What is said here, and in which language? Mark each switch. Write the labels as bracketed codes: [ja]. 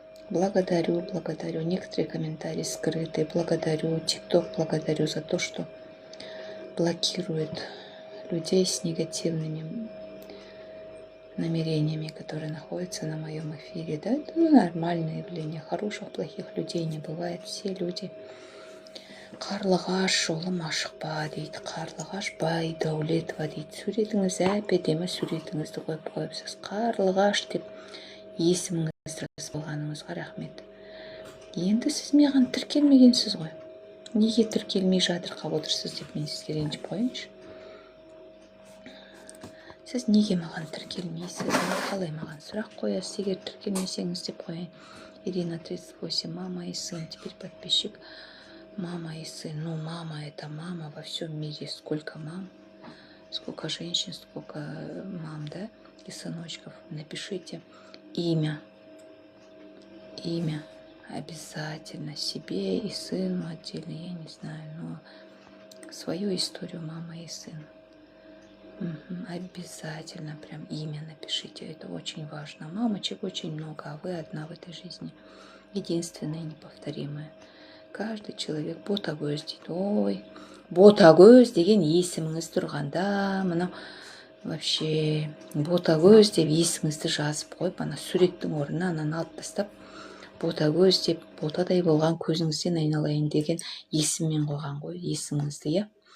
[ru] Некоторые комментарии скрытые. Благодарю. ТикТок благодарю за то, что блокирует людей с негативными намерениями, которые находятся на моем эфире. Да, это нормальное явление. Хороших, плохих людей не бывает. Все люди. [kk] Қарлығаш жолым ашықпа дейді. Қарлығаш бай дәулетова дейді. Суретіңіз әп-әдемі суретіңізді қойыпсыз. Қарлығаш деп есіміңізді жазып алғаныңызға рахмет. Енді сіз маған тіркелмегенсіз ғой. Неге тіркелмей жатырқап отырсыз деп мен сізге ренжіп қояйыншы. Сіз неге маған тіркелмейсіз? Қалай маған сұрақ қоясыз, егер тіркелмесеңіз деп қояйын. [ru] Ирина 38, мама и сын, теперь подписчик. Мама и сын. Ну, мама это мама во всем мире. Сколько мам, сколько женщин, сколько мам, да, и сыночков. Напишите имя. Обязательно себе и сыну отдельно, я не знаю, но свою историю мама и сын. Обязательно прям имя напишите, это очень важно. Мамочек очень много, а вы одна в этой жизни. Единственная и неповторимая. Каждый человек ботагөз [kk] дейді. Ой, ботагөз деген есіміңіз тұрғанда, мынау вообще ботагөз деп есіңізді жазып қойып, ана суреттің орнына ананы алып тастап, ботагөз деп ботадай болған көзіңізден айналайын деген есіммен қойған ғой есіміңізді, иә?